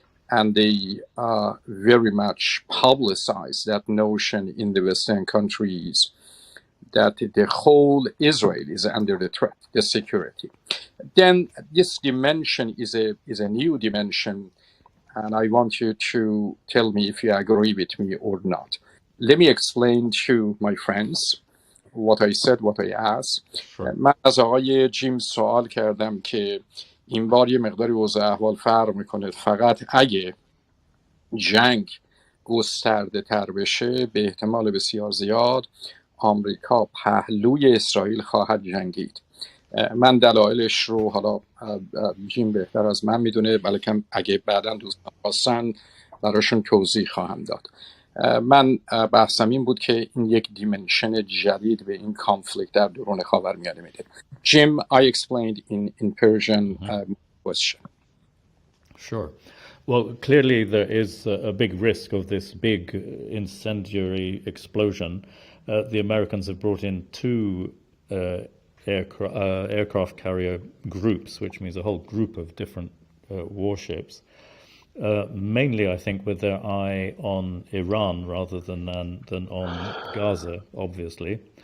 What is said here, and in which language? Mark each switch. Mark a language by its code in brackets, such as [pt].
[en] And they very much publicize that notion in the Western countries that the whole Israel is under the threat, the security. Then this dimension is a new dimension, and I want you to tell me if you agree with me or not. Let me explain to my friends what I said, what I asked. [fa] من از آقای جیم سوال کردم که این بار یه مقداری وضع احوال فرق میکنه، فقط اگه جنگ گسترده تر بشه به احتمال بسیار زیاد آمریکا پهلوی اسرائیل خواهد جنگید. من دلایلش رو حالا جیم بهتر از من میدونه، بلکه اگه بعداً دوستان خواستن براشون توضیح خواهم داد. من بحثم این بود که این یک دیمنشن جدید به این کانفلیکت در درون خاورمیانه میده. [en] Jim, I explained in Persian question. Sure. Well, clearly there is a big risk of this big incendiary explosion. The Americans have brought in two aircraft carrier groups, which means a whole group of different warships, mainly I think with their eye on Iran rather than on Gaza, obviously.